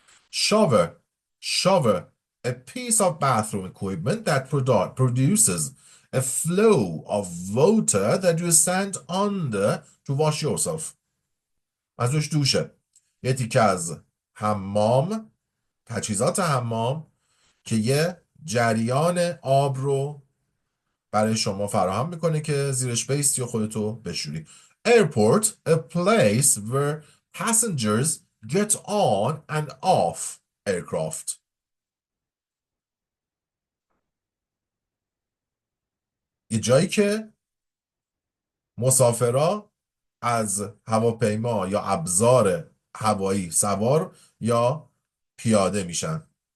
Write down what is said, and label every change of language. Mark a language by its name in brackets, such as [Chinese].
[English] shower, a piece of bathroom equipment that produces a flow of water that you stand under to wash yourself. [Persian] منظورش دوشه، یه تیکه از حمام، تجهیزات حمام که یه جریان آب رو برای شما فراهم میکنه که زیرش بیستی و خودتو بشوری. [English] airport, a place where passengers get on and off aircraft. [Persian] یه جایی که مسافرها از هواپیما یا ابزار هوایی سوار یا پیاده میشن.